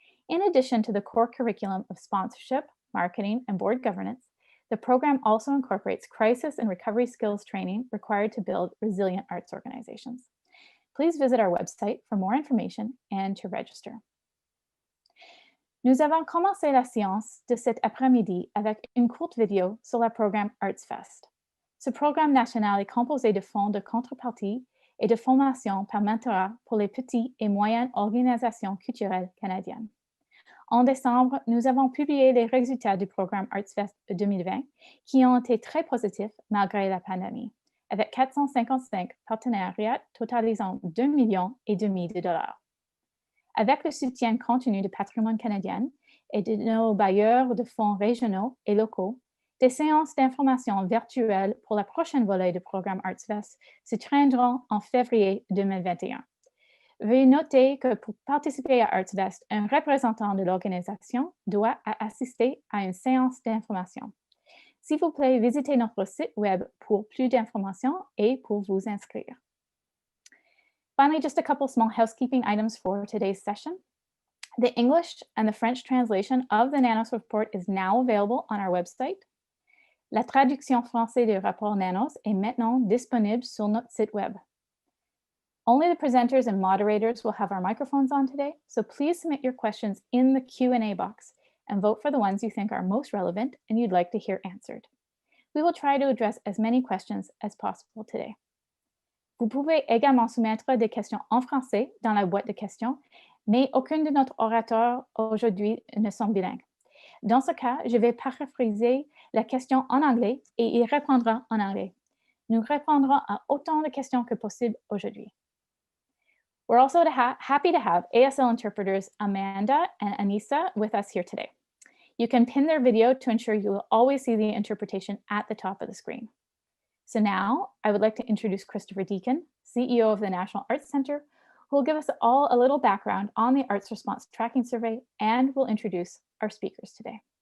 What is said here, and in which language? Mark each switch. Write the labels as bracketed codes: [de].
[en] In addition to the core curriculum of sponsorship, marketing, and board governance, the program also incorporates crisis and recovery skills training required to build resilient arts organizations. Please visit our website for more information and to register. [fr] Nous avons commencé la séance de cet après-midi avec une courte vidéo sur le programme ArtsFest. Ce programme national est composé de fonds de contrepartie et de formation par mentorat pour les petites et moyennes organisations culturelles canadiennes. En décembre, nous avons publié les résultats du programme ArtsFest 2020 qui ont été très positifs malgré la pandémie, avec 455 partenariats totalisant 2,5 millions de dollars. Avec le soutien continu du patrimoine canadien et de nos bailleurs de fonds régionaux et locaux, des séances d'information virtuelles pour la prochaine volée du programme ArtsFest se tiendront en février 2021. Veuillez noter que pour participer à ArtsFest, un représentant de l'organisation doit assister à une séance d'information. S'il vous plaît, visitez notre site web pour plus d'informations et pour vous inscrire. [en] Finally, just a couple small housekeeping items for today's session. The English and the French translation of the Nanos report is now available on our website. [fr] La traduction française du rapport Nanos est maintenant disponible sur notre site web. [en] Only the presenters and moderators will have our microphones on today, so please submit your questions in the Q&A box and vote for the ones you think are most relevant and you'd like to hear answered. We will try to address as many questions as possible today. [fr] Vous pouvez également soumettre des questions en français dans la boîte de questions, mais aucun de notre orateurs aujourd'hui ne sont bilingues. Dans ce cas, je vais paraphraser la question en anglais et il répondra en anglais. Nous répondrons à autant de questions que possible aujourd'hui. [en] We're also happy to have ASL interpreters Amanda and Anissa with us here today. You can pin their video to ensure you will always see the interpretation at the top of the screen. So now I would like to introduce Christopher Deakin, CEO of the National Arts Centre, who will give us all a little background on the Arts Response Tracking Survey and will introduce our speakers today.